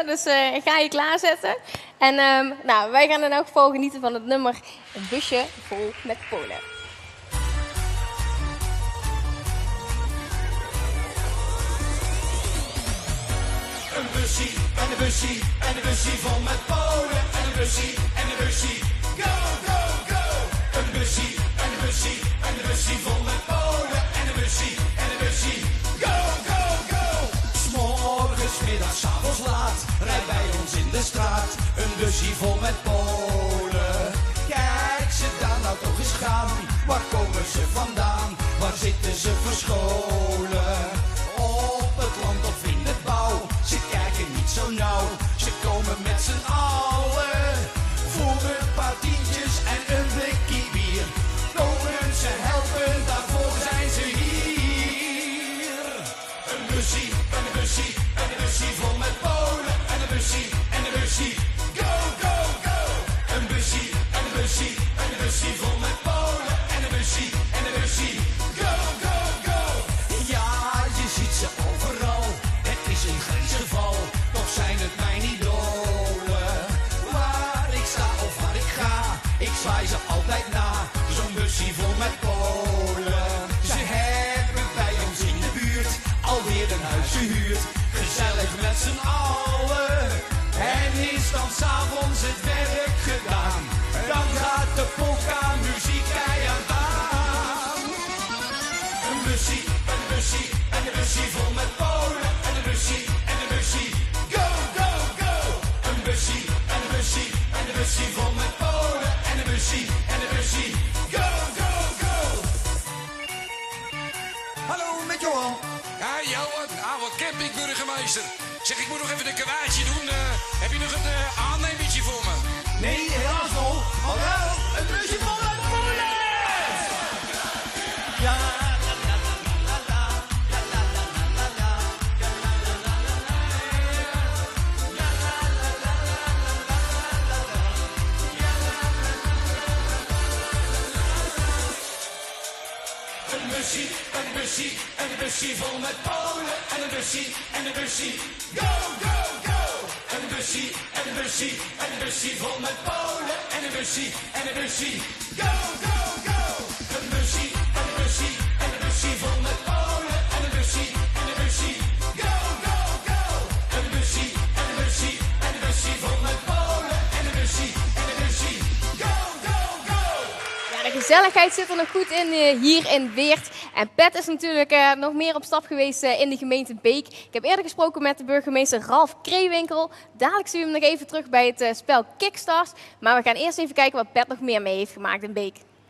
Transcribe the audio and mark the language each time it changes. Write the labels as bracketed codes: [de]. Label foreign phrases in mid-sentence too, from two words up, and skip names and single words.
[nl] Dus ik ga je klaarzetten. En nou, wij gaan in elk geval genieten van het nummer Een busje vol met Polen. Een bussie en een bussie en een bussie vol met Polen. En een bussie en een bussie, [en] go, go, go. [nl] Een bussie en een bussie en een bussie vol met Polen. En een bussie en een bussie, [en] go, go, go. [nl] 'S Morgens, middags, 's avonds laat, rijdt bij ons in de straat. Een bussie vol met Polen. Kijk ze daar nou toch eens gaan. Waar komen ze vandaan? Waar zitten ze verscholen? Op het land of in de bouw. Ze kijken niet zo nauw. Ze komen met z'n allen. Voor een paar tientjes en een blikje bier. Komen ze helpen, daarvoor zijn ze hier. Een bussie en een bussie en een bussie vol met Polen. En een bussie en een bussie, [en] go, go, go. [nl] Een bussie en een bussie en een bussie vol met Polen. En een bussie en een bussie, [en] go, go, go. [nl] Ja, je ziet ze overal. Het is een grensgeval, toch zijn het mijn idolen. Waar ik sta of waar ik ga, ik zwaai ze altijd na. Zo'n bussie vol met Polen. Ze hebben bij ons in de buurt alweer een huis gehuurd. Gezellig met z'n allen. En is dan 's avonds het werk gedaan, dan gaat de polka muziek keihard aan. Een bussie en een bussie en een bussie vol met Polen. En een bussie en een bussie, [en] go, go, go. [nl] Een bussie en een bussie en een bussie vol met Polen. En een bussie en een bussie, [en] go, go, go. [nl] Hallo, met Johan. Ja, Johan, wat campingburgemeester. Zeg, ik moet nog even een kwaadje doen. Heb je nog een aannemertje voor me? Nee, helaas nog. Maar wel een busje vol met Polen. Ja, la, la, la, la, la, la, la, la, la, la, la. Een bussie, een bussie, een bussie vol met Polen. En een bussie, en een bussie, [en] go, go, go. [nl] Een bussie, en een bussie, en een bussie vol met Polen. En een bussie, en een bussie, [en] go, go, go. [nl] Een bussie, en een bussie, en een bussie vol met Polen. En een bussie, en een bussie, [en] go, go, go. [nl] Een bussie, en een bussie, en een bussie vol met Polen. En een bussie, en een bussie, [en] go, go, go. [nl] Ja, de gezelligheid zit er nog goed in hier in Weert. En Pet is natuurlijk nog meer op stap geweest in de gemeente Beek. Ik heb eerder gesproken met de burgemeester Ralf Kreewinkel. Dadelijk zien we hem nog even terug bij het spel Kickstars. Maar we gaan eerst even kijken wat Pet nog meer mee heeft gemaakt in Beek.